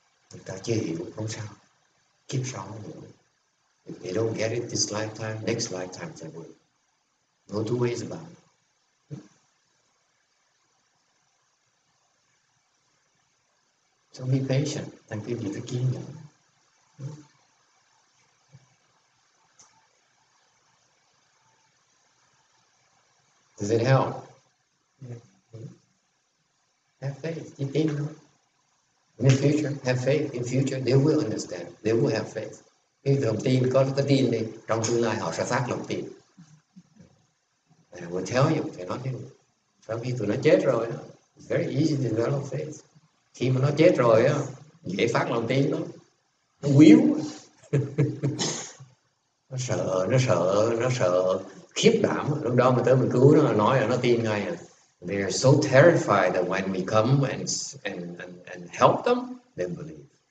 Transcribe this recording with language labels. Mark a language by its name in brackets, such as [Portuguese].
[Vietnamese] Người ta chưa hiểu không sao, kiếp sau nó hiểu. [English] If they don't get it this lifetime, next lifetime they will. No two ways about it. So be patient. [Vietnamese] Thành cái gì phải kiên nhẫn. [English] Does it help? Yeah. Have faith. [Vietnamese] Chỉ tin thôi. [English] In the future, have faith. In future, they will understand. They will have faith. [Vietnamese] Cái lòng tin, có tin đi, trong tương lai họ sẽ phát lòng tin. [English] I will tell you, [Vietnamese] thì nói chứ. Sau khi tụi nó chết rồi, [English] it's very easy to develop faith. [Vietnamese] Khi mà nó chết rồi, dễ phát lòng tin lắm. Nó quýu. Nó sợ khiếp đảm. Lúc đó mình tới mình cứu nó, nói là nó tin ngay. [English] They are so terrified that when we come and help them, they believe.